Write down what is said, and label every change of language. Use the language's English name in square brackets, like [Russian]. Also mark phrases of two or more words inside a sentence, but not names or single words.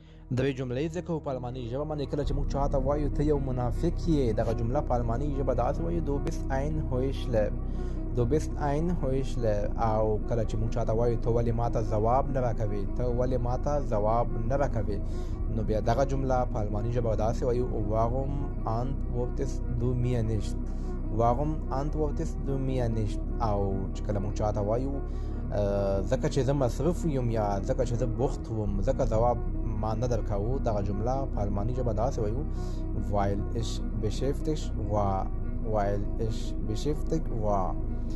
[Pashto] د یوې جملې ځکه په الماني ژبه باندې کله چې موږ چاته وایو ته یو منافق یې، دغه جمله په الماني ژبه داسې وایو [German] Du bist ein Heuchler, Du bist ein Heuchler. [Pashto] او کله چې موږ چاته وایو ته ولې ماته ځواب نه راکوې، ته ولې ماته ځواب نه راکوې، نو بیا دغه جمله په الماني ژبه داسې وایو [German] warum antwortest du mir nicht، warum antwortest du mir nicht. [Pashto] او چې کله موږ چاته وایو ځکه چې زه مصروف یم یا ځکه چې زه بوخت وم ځکه ځواب ما نه درکاوه، دغه جمله په الماني ژبه داسې وایو [German] weil ich beschäftigt war، weil ich beschäftigt war.